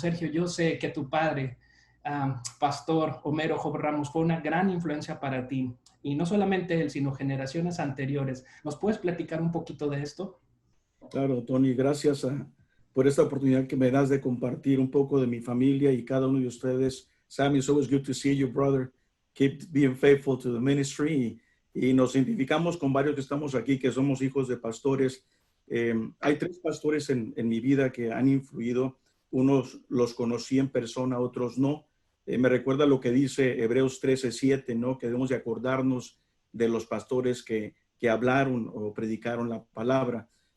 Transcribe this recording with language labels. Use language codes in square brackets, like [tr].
[es] Sergio, yo sé que tu padre, pastor Homero Job Ramos, fue una gran influencia para ti. Y no solamente él, sino generaciones anteriores. ¿Nos puedes platicar un poquito de esto? Claro, Tony, gracias por esta oportunidad que me das de compartir un poco de mi familia y cada uno de ustedes. [en] Sammy, it's always good to see you, brother. Keep being faithful to the ministry. [es] Y nos identificamos con varios que estamos aquí, que somos hijos de pastores. Hay 3 pastores en mi vida que han influido. Unos los conocí en persona, otros no. Me recuerda lo que dice Hebreos 13:7, ¿no? Que debemos de acordarnos de los pastores que hablaron o predicaron la palabra.